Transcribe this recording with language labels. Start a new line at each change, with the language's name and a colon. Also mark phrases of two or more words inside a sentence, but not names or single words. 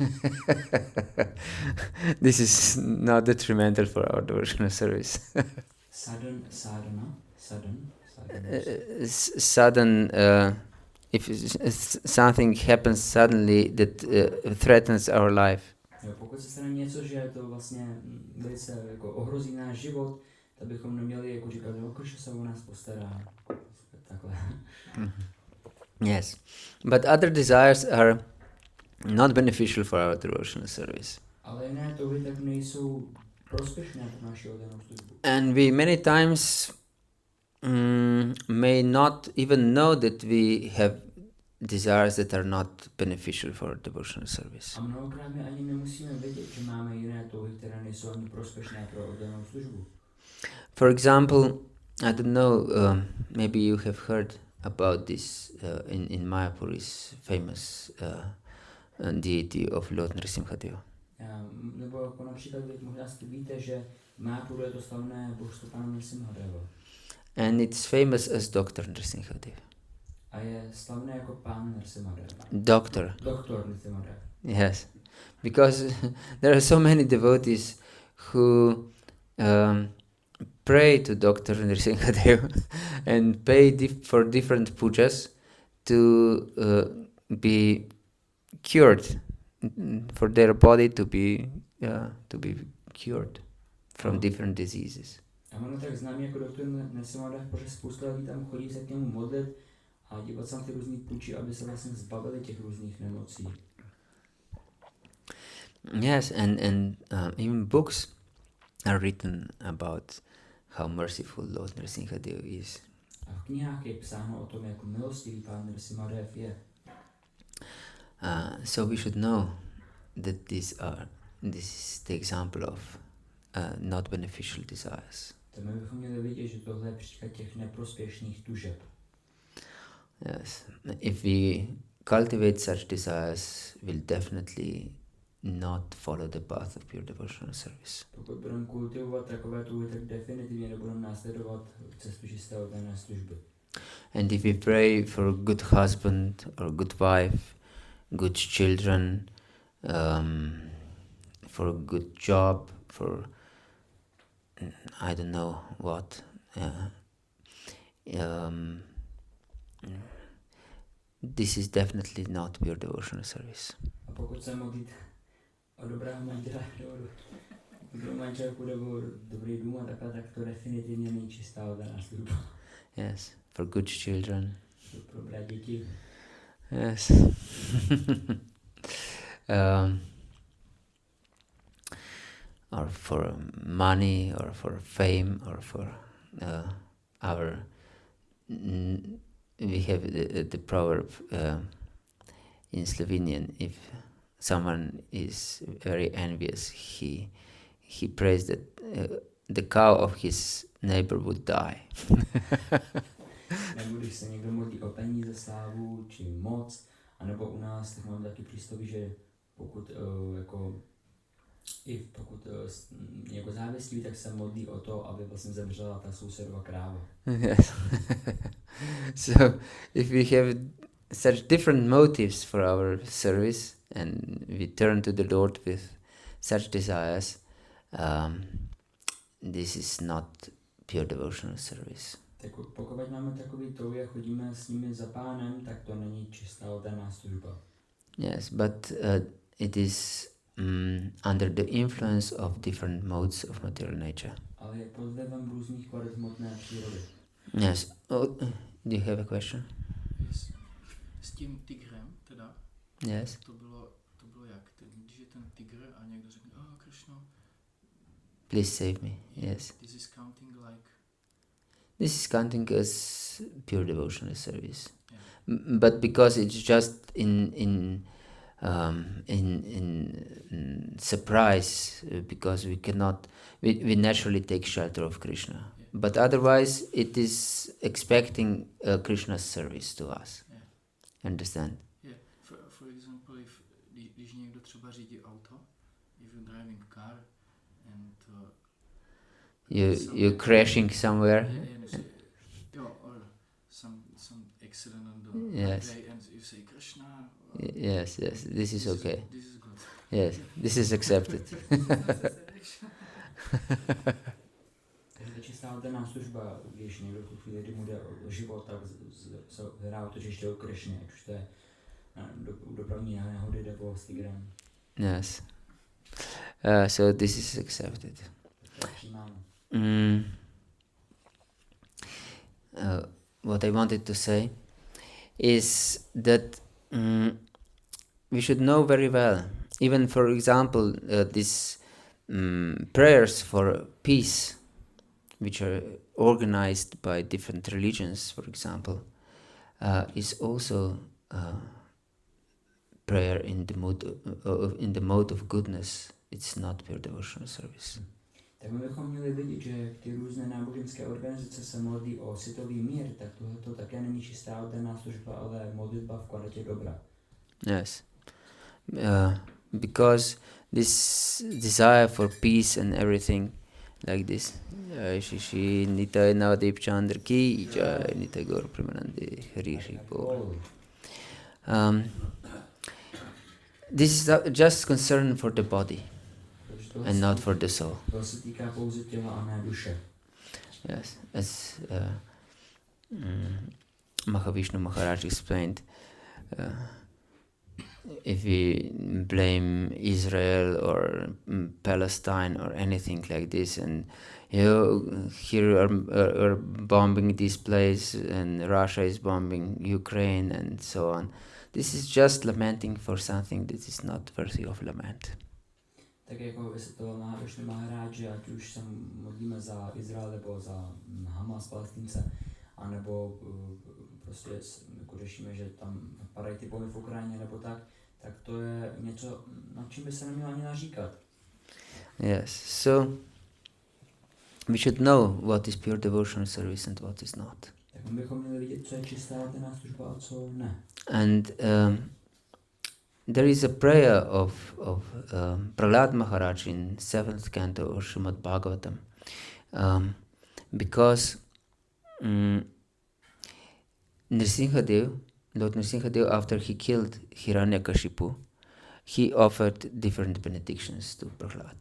English: This is not detrimental for our devotional service. Sudden. If something happens suddenly that threatens our life.
Czech: Jo, pokud se stane něco, že to vlastně velice jako ohrozí náš život, tak bychom neměli jako říkat, že Krishna se o nás postará. Takhle.
English: Yes, but other desires are not beneficial for our devotional service.
Czech: Ale jiné touhy tak nejsou prospěšné pro naši oddanou službu.
English: And we many times may not even know that we have desires that are not beneficial for devotional service.
Czech: A mnohokrát my ani nemusíme vědět, že máme jiné touhy, které nejsou ani prospěšné pro oddanou službu.
English: For example, I don't know, maybe you have heard about this in Mayapur is famous deity of Lord Nrsimhadeva.
Czech: Nebo jako například možná víte, že v Mayapuru je to slavné božstvo Pána Nrsimhadeva.
English: And it's famous as Dr. Nrsimhadeva.
Czech: A je slavné jako Pán Nrsimhadeva.
English: Doctor.
Czech: Doktor Nrsimhadeva.
English: Yes, because there are so many devotees who pray to Dr. Nrsimhadeva and pay for different pujas to be cured, for their body to be cured from different diseases.
Czech: A ono tak známý jako doktor Nrsimhadev, protože spousta lidí tam chodí se k němu modlit a dívat se na ty různý puči, aby se vlastně zbavili těch různých nemocí.
English: Yes, and even books are written about how merciful Lord Nrsimhadev is.
Czech: A v knihách je psáno o tom, jak milostivý Pán Nrsimhadev je.
English: So we should know that this is the example of not beneficial desires.
Czech: Tak my bychom měli vidět, že tohle je příklad těch neprospěšných tužeb.
English: Yes, if we cultivate such desires, we'll definitely not follow the path of pure devotional service.
Czech: Pokud budeme kultivovat takové touhy, tak definitivně nebudeme následovat cestu čisté oddané služby.
English: And if we pray for a good husband or good wife, good children, for a good job, for I don't know what, this is definitely not pure devotional service.
Czech: A pokud se modlíte o dobrého manžela, dobrou manželku nebo dobrý dům a takhle, tak to definitivně není čistá oddaná služba.
English: Yes, for good children.
Czech: Pro dobré děti.
English: Yes. Or for money, or for fame, or for our. We have the proverb in Slovenian: if someone is very envious, he prays that the cow of his neighbor would die.
Czech: Nebo když se někdo modlí o peníze, slávu či moc, anebo u nás, tak mám taky přísloví, že pokud pokud někdo závislí, tak se modlí o to, aby vlastně zemřela ta sousedova kráva.
English: Yes. So if we have such different motives for our service and we turn to the Lord with such desires, this is not pure devotional service.
Czech: Tak pokud máme takový touhy a chodíme s nimi za Pánem, tak to není čistá oddaná služba.
English: Yes, but it is under the influence of different modes of material nature.
Czech: Ale je pod vlivem různých kvalit hmotné přírody.
English: Yes. Oh, do you have a question? Yes.
Czech: S tím tigrem teda?
English: Yes.
Czech: To bylo jak? Když je ten tygr a někdo řekne, Krishna,
English: Please save me. Yes. This is counting like... This is counting as pure devotional service. Yeah. But because it's just in surprise, because we cannot, we naturally take shelter of Krishna. Yeah. But otherwise, it is expecting Krishna's service to us. Yeah. Understand? Yeah. For example,
Czech: když někdo třeba řídí auto,
English: if you're driving a car and You're crashing somewhere. Or some accident on the Yes. highway and you say Krishna. Yes. This is okay. This is good. Yes, this is accepted.
Czech: Takže čistá oddaná služba, když někdo tu chvíli, kdy mu jde o život, tak hrá to ještě o Krišně, ať už to je dopravní nehody nebo s tigrem.
English: Yes. So this is accepted. What I wanted to say is that we should know very well, even for example, these prayers for peace, which are organized by different religions, for example, is also prayer in the mode of goodness. It's not pure devotional service.
Czech: Tak my bychom měli vidět, že ty různé náboženské organizace se modlí o světový mír, tak tohle také není čistá oddaná služba, ale modlitba v kvalitě dobra.
English: Yes. Because this desire for peace and everything like this.
Bangla: শিশি নিতাই নবদ্বীপ চন্দ্র কি জয় নিতাই গৌর প্রেমানন্দি হরি হরি বোল.
English: This is just concern for the body and not for the soul.
Czech: To se týká pouze těla a ne duše.
English: Yes, as Mahavishnu Maharaj explained, if we blame Israel or Palestine or anything like this, and here are bombing this place, and Russia is bombing Ukraine, and so on. This is just lamenting for something that is not worthy of lament.
Czech: Tak jako vysvětloval Mahavishnu Maharaj, že ať už se modlíme za Izrael nebo za Hamas, Palestince, anebo prostě jako řešíme, že tam padají ty bomby v Ukrajině nebo tak to je něco, nad čím by se nemělo ani naříkat.
English: Yes, so we should know what is pure devotional service and what is not.
Czech: Tak my bychom měli vidět, co je čistá oddaná služba a co ne.
English: And there is a prayer of Prahlad Maharaj in 7th canto of Srimad Bhagavatam, because Lord Nrsimhadev, after he killed Hiranyakashipu, he offered different benedictions to Prahlad.